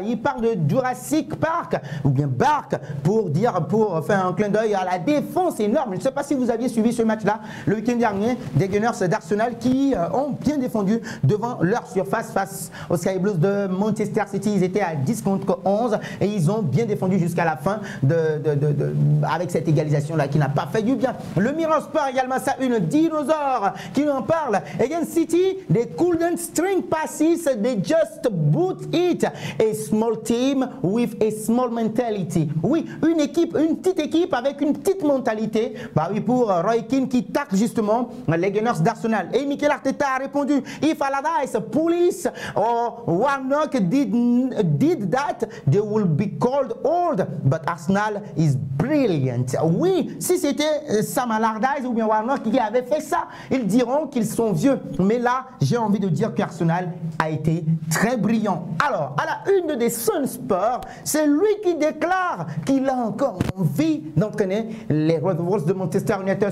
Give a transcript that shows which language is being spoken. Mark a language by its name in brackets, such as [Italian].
[French] Il parle de Jurassic Park ou bien Bark pour faire un clin d'œil à la défense énorme. Je ne sais pas si vous aviez suivi ce match là le week-end dernier des Gunners d'Arsenal qui ont bien défendu devant leur surface face aux Sky Blues de Manchester City. Ils étaient à 10 contre 11 et ils ont bien défendu jusqu'à la fin avec cette égalisation là qui n'a pas fait du bien. Le Mirror Sport également, ça une dinosaure qui en parle. [English] Against City, they couldn't string passes, they just boot it. A small team with a small mentality. [French] Oui, une petite équipe avec une petite mentalité. Bah oui, pour Roy Keane qui tacle justement les Gunners d'Arsenal. Et Mikel Arteta a répondu, [English] if Allardyce, Police or Warnock did that, they will be called old. But Arsenal is brilliant. [French] Oui, si c'était Sam Allardyce ou bien Warnock qui avait fait ça, ils diront qu'ils sont vieux. Mais là, j'ai envie de dire qu'Arsenal a été très brillant. Alors, à la une des Sun Sport, c'est lui qui déclare qu'il a encore envie d'entraîner les Red Wolves de Manchester United.